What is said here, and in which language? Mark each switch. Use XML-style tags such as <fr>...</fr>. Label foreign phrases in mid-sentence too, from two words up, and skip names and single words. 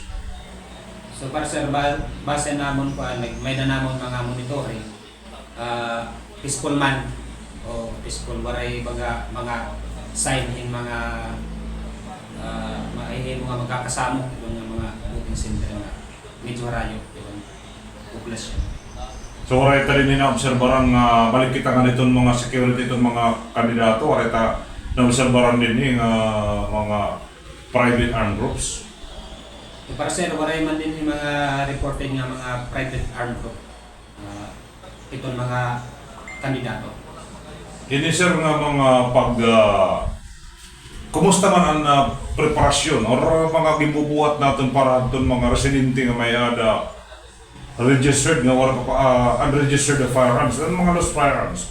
<war>So para sir, base namon po, may na namon mga monitoring, peaceful man, o peaceful, waray mga sign yung mga magkakasamo, yung mga</war> <en>voting center</en> <war>na medyo harayo, yung populasyon. So waray tali na obserbaran nga balik kita nga nitong mga security itong mga kandidato, waray ta na obserbaran din yung mga</war> <en>private armed groups.</en> <war>Para sir, waray man din yung mga reported nga mga</war> <en>private armed group</en> <war>itong mga kandidato. Ini sir nga mga kumusta man ang preparasyon or mga gibubuhat natin para itong mga residente nga may ada registered nga wala pa</war> <en>unregistered firearms,</en> <war>ang mga</war> <en>lost firearms.</en>